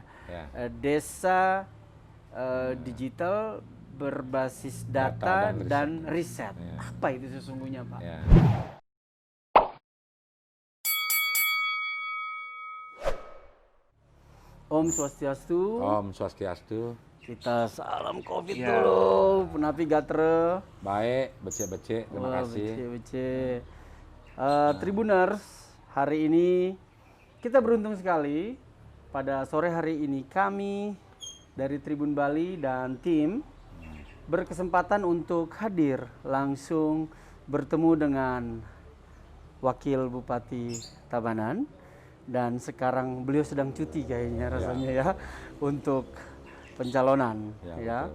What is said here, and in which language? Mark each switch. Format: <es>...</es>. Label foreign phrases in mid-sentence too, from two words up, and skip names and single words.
<id>Desa digital berbasis data dan riset. Apa itu sesungguhnya, Pak?</id> <ban>Om Swastiastu. Om Swastiastu.</ban> <id>Kita salam COVID dulu.</id> <ban>Penapi gatre. Baik, becek-becek.</ban> <id>Terima kasih.</id> <ban>Becek-becek.</ban> <id>Tribuners, hari ini kita beruntung sekali. Pada sore hari ini kami dari Tribun Bali dan tim berkesempatan untuk hadir langsung bertemu dengan Wakil Bupati Tabanan, dan sekarang beliau sedang cuti kayaknya rasanya ya untuk pencalonan ya.</id>